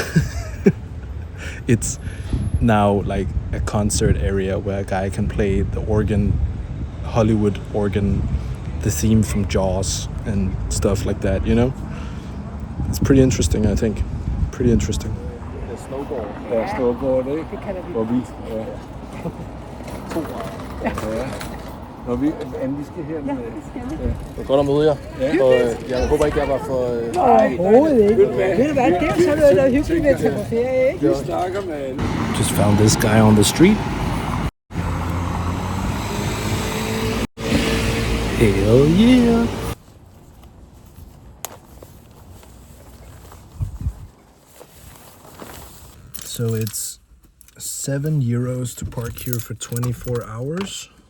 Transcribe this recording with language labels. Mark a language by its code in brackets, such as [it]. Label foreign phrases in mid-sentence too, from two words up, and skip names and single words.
[en] It's now like a concert area where a guy can play the organ, Hollywood organ, the theme from Jaws and stuff like that, you know? It's pretty interesting, I think. Pretty interesting. [da] Det er snowboard. Ja, snowboard, ikke? Det kalder vi. Hvor vi... Ja. 2 grader. Ja. Når vi... Anne, vi skal her med... Ja, det skal vi. Ja. Det var godt at møde jer. Ja. Og jeg håber ikke, jeg var for... Overhovedet ikke. Ved du hvad, det er jo sådan noget, der er hyggeligt ved at tage på ferie, ikke? Vi snakker med Anne. [en] Just found this guy on the street. Hell yeah. So it's €7 to park here for 24 hours.